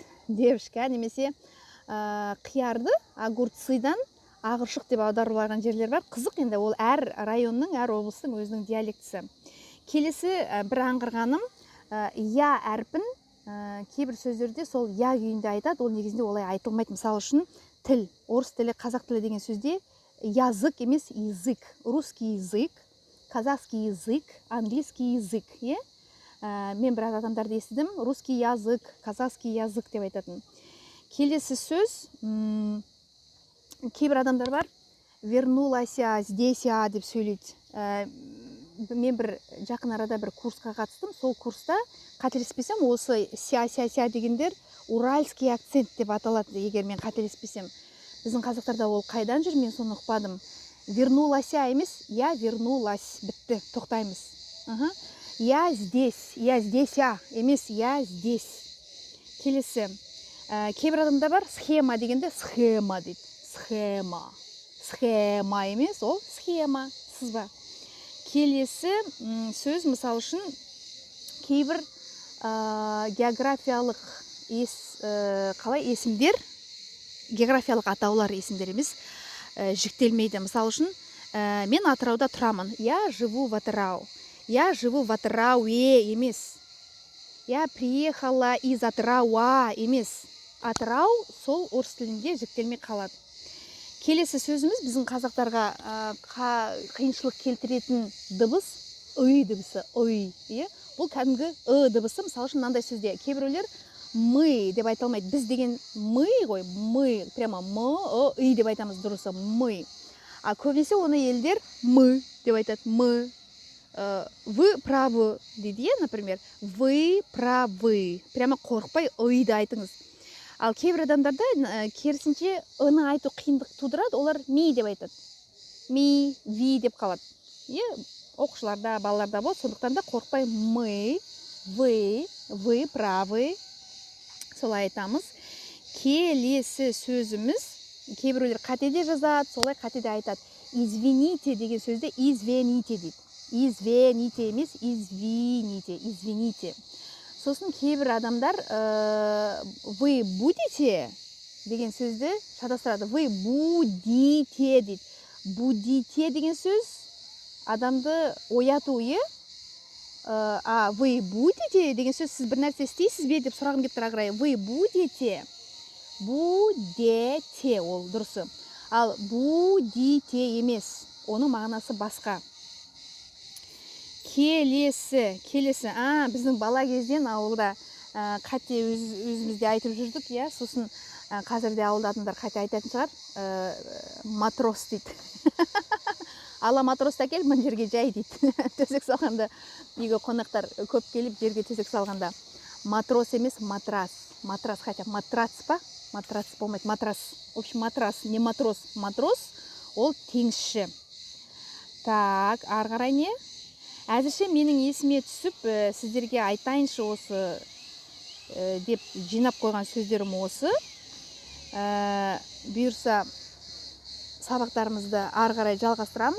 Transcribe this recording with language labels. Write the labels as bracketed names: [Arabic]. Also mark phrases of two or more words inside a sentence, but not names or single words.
[Kazakh] Девушка немесе қиярды огурцыдан ағыршық деп аударылған жерлер бар. Қызық, енді ол әр районның, әр облыстың өзінің диалектісі. Келесі бір аңғырғаным, я әрпін кейбір сөздерде сол я күйінде айтады, ол негізінде олай айтылмайды. Мысалы үшін тіл, орыс тілі, қазақ тілі деген сөзде язык емес, язык. [Russian] Русский язык, казахский язык, английский язык. [Kazakh] Мен біраз адамдарды естідім, [Russian] русский язык, казахский язык [Kazakh] деп айтатын. Келесі сөз, кейбір адамдар бар, [Russian] вернулась здесь [Kazakh] деп сөйлейді. Мен бір жақын арада бір курсқа қатыстым, сол курста қателеспесем, осы ся дегендер [Russian] уральский акцент [Kazakh] деп аталады, егер мен қателеспесем. Біздің қазақтарда ол қайдан жүр, мен соны ұқпадым. Вернулась емес, [Russian] я вернулась, [Kazakh] бітті, тоқтаймыз. [Russian] Я здесь емес, я здесь. [Kazakh] Келесі, кейбір адамда бар, схема дегенде схема дейді. Схема емес, ол схема, сызба. Келесі сөз, мысалы үшін, кейбір географиялық есімдер, географиялық атаулар есімдер емес, жіктелмейді. Мысалы үшін, мен Атырауда тұрамын. [Russian] Я живу в Атырау. Я живу в Атырауе емес. Я приехала из Атырауа емес. [Kazakh] Атырау сол орыс тілінде жіктелмей қалады. Келесі сөзіміз біздің қазақтарға қиыншылық келтіретін дыбыс, ый дыбысы, ый. Бұл кәдімгі дыбысы, мысалы үшін мынандай сөзде. Кейбіреулер мы деп айта алмайды. Біз деген мы ғой, мы, прямо ый деп айтамыз, дұрысы, мы. А көбінесе оны елдер мы деп айтады, мы. [Russian] Вы правы дейді, например, вы правы. [Kazakh] Прямо қорықпай ыйды айтыңыз. Ал кейбір адамдарда керісінше ыны айту қиындық тудырады, олар ми деп айтады. Ми, ви деп қалады. Оқушыларда, балаларда болады, сондықтан да қорықпай мы, [Russian] вы правы. [Kazakh] Солай айтамыз. Келесі сөзіміз, кейбіреулер қатеде жазады, солай қатеде айтады. Извините деген сөзде извините дейді. Извините емес, извините. Сосын кейбір адамдар [Russian] вы будете [Kazakh] деген сөзді шатастырады. [Russian] Вы будете дейді. [Kazakh] Будете деген сөз адамды ояту, [Russian] а вы будете [Kazakh] деген сөз сіз бір нәрсе істейсіз бе деп сұрағым келіп тұр ағырай. [Russian] Вы будете. Будете [Kazakh] ол дұрысы. Ал будете емес. Оның мағынасы басқа. Келесі, біздің бала кезден ауылда қате өзімізде айтып жүрдік, сосын қазірде ауылда адамдар қате айтатын шығар, матрос дейді. Ала матросты әкел, мына жерге жай дейді. Төсек салғанда, үйге қонақтар көп келіп жерге төсек салғанда. Матрос емес, матрас. Матрас, хотя матрас па? Матрас болмайды, матрас. [Russian] В общем, матрас, не матрос. [Kazakh] Матрос, ол теңізші. Так, ары қарай не? Әзірше менің есіме түсіп, сіздерге айтайыншы осы деп жинап қойған сөздерім осы. Бұйырса сабақтарымызды ары қарай жалғастырамыз.